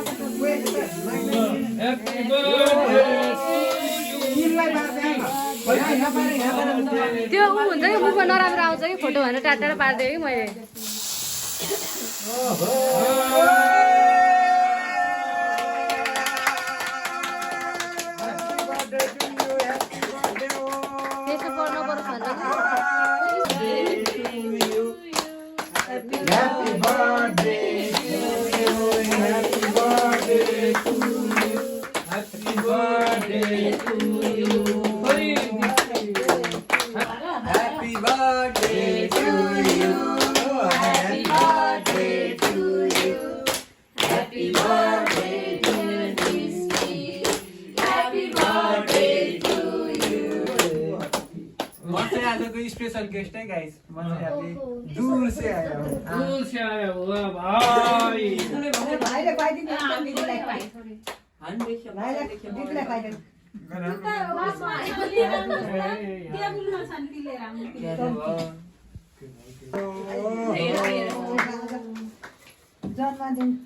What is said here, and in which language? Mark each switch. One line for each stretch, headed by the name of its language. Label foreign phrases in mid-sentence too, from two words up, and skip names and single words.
Nepali: त्यो ऊ हुन्छ कि मुखमा नराम्रो आउँछ कि फोटो भनेर टाढा टाढा पारिदिएँ कि मैले त्यसो पर्नु पर्छ
English: Happy birthday to you, happy birthday to you, happy birthday to you, happy birthday to you, happy birthday to you, happy birthday to Disney, happy birthday to you.
Nepali: म चाहिँ आजको
English: special guest
Nepali: है गाइस म चाहिँ
Hindi: अभी दूर से आया हूँ दूर से आया हुआ भाई
Nepali: भाइले खुवाइदिनु दिदीलाई दिदीलाई खुवाइदिनु जन्मदिन